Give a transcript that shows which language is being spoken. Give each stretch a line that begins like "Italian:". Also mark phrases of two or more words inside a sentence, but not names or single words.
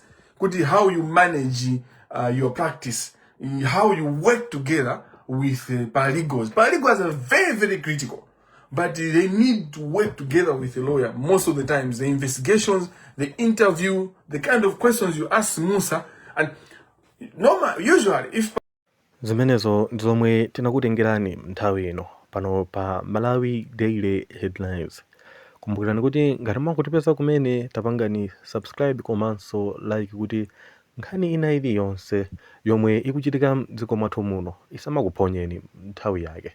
English: How you manage your practice, how you work together with paralegals. Paralegals are very, very critical, but they need to work together with a lawyer most of the times. The investigations, the interview, the kind of questions you ask Musa, and usually if
Nyanja: zimenezo ndizomwe tinakutengerani nthawi ino pano pa Malawi Daily Headlines. Kumbukirani kuti ngati mwakutipeza kumene tapangani subscribe komanso like kuti nkhani ina iliyonse yomwe ikuchitika m'dziko mwathu muno isamakuphonyeni nthawi yake.